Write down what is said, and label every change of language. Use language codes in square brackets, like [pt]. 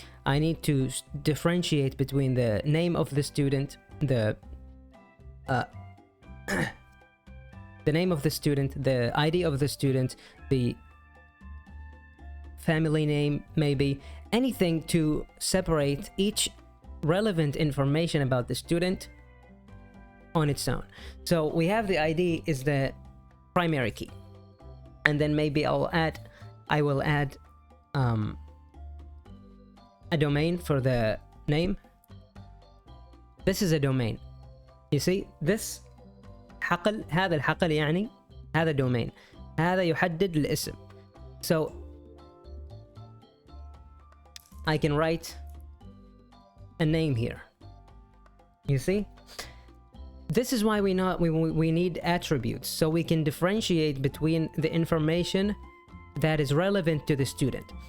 [en] I need to differentiate between the name of the student, the name of the student, the ID of the student, the family name, maybe anything to separate each relevant information about the student on its own. So we have the ID is the primary key, and then maybe I will add a domain for the name. This is a domain. You see this [ar] حقل، هذا الحقل يعني هذا domain، هذا يحدد الاسم. [en] So I can write a name here. You see, this is why we need attributes, so we can differentiate between the information that is relevant to the student.